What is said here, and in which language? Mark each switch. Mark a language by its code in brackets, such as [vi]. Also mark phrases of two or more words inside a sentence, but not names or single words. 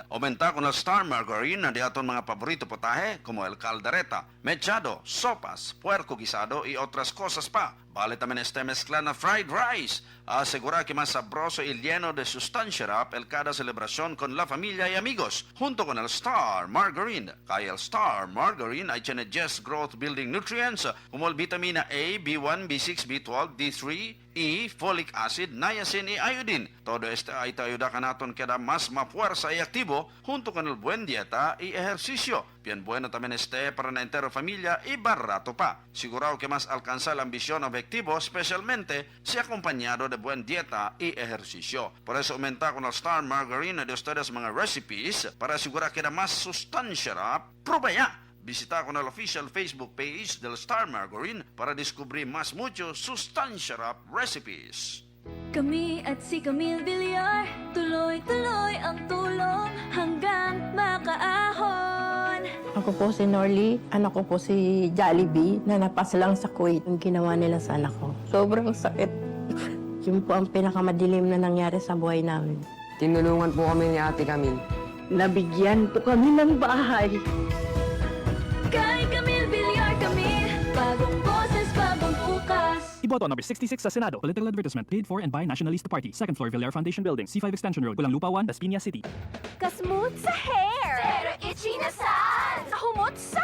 [cbk] Aumenta con el Star Margarine na de aton mga paborito potaje como el caldereta, mechado, sopas, puerco guisado y otras cosas pa. Vale también este mezcla na fried rice. Asegura que más sabroso y lleno de sustancia rap el cada celebración con la familia y amigos. Junto con el Star Margarine. Kaya el Star Margarine ay tiene 10 [en] growth building nutrients [cbk] como el vitamina A, B1, B6, B12, D3, E, [en] folic acid, [cbk] niacin y iodine. Todo este ay te ayuda ka naton queda más mafuerza y activo junto con el buen dieta y ejercicio. Bien bueno también este para la entera familia y barato pa. Sigurado que más alcanza la ambición objetivo, especialmente si acompañado de buen dieta y ejercicio. Por eso aumenta con el Star Margarine de ustedes mga recipes para asegurar que da más sustancia. Prueba ya! Visita con el [en] official Facebook page [cbk] del Star Margarine para descubrir más mucho sustancia recipes. [tl] Kami at si Camille Villar, tuloy-tuloy ang tulong hanggang makaahon. Ako po si Norly, anak ko po si Jollibee na napasalang sa Kuwait. Yung ginawa nila sa anak ko. Sobrang sakit. Yun po ang pinakamadilim na nangyari sa buhay namin. Tinulungan po kami ni Ate Camille. Nabigyan po kami ng bahay. Kay Camille Villar kami, bagong boses, bagong bukas. Iboto number 66 sa Senado. [en] Political advertisement paid for and by Nationalista Party. Second floor, Villar Foundation Building, C5 Extension Road, Pulang Lupa 1, Las Piñas City. [ceb] Kasmooth sa hair, pero itchy na saan. Sa humot